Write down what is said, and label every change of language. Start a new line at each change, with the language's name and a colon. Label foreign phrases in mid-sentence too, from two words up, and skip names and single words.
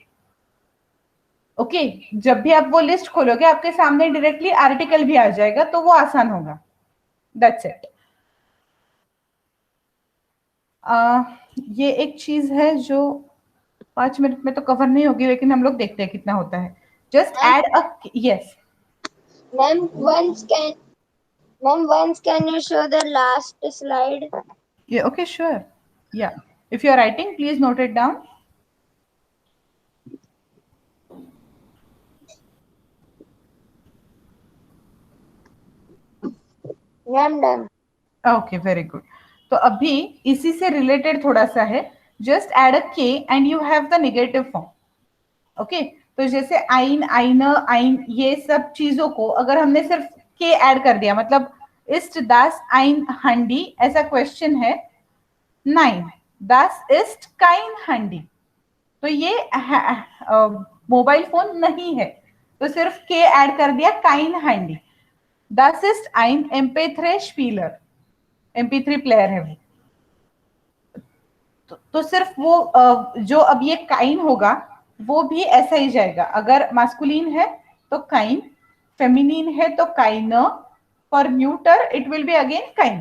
Hindi: ओके, जब भी आप वो लिस्ट खोलोगे आपके सामने डायरेक्टली आर्टिकल भी आ जाएगा, तो वो आसान होगा.
English: that's it.
Hindi: ये एक चीज है जो 5 मिनट में तो कवर नहीं होगी, लेकिन हम लोग देखते हैं कितना होता है. जस्ट
English: Ma'am? add a, yes. Ma'am, once can you show the last slide? Yeah, okay, sure. Yeah. If you are writing, please note it down. Ma'am, done. okay, very good.
Hindi: तो अभी इसी से रिलेटेड थोड़ा सा है.
English: just add a k and you have the negative form.
Hindi: ओके, तो जैसे
German: ein, einer, ein,
Hindi: ये सब चीजों को अगर हमने सिर्फ के ऐड कर दिया, मतलब
German: ist das ein Handy,
Hindi: ऐसा क्वेश्चन है.
German: nein das ist kein Handy,
Hindi: तो ये
English: mobile phone
Hindi: नहीं है, तो सिर्फ के ऐड कर दिया,
German: kein Handy. Das ist ein MP3 Spieler,
Hindi: MP3 प्लेयर है वो. तो सिर्फ वो जो अब ये काइन होगा वो भी ऐसा ही जाएगा. अगर मास्कुलिन है तो काइन, फेमिनिन है तो काइन,
English: for neuter it will be again
Hindi: काइन.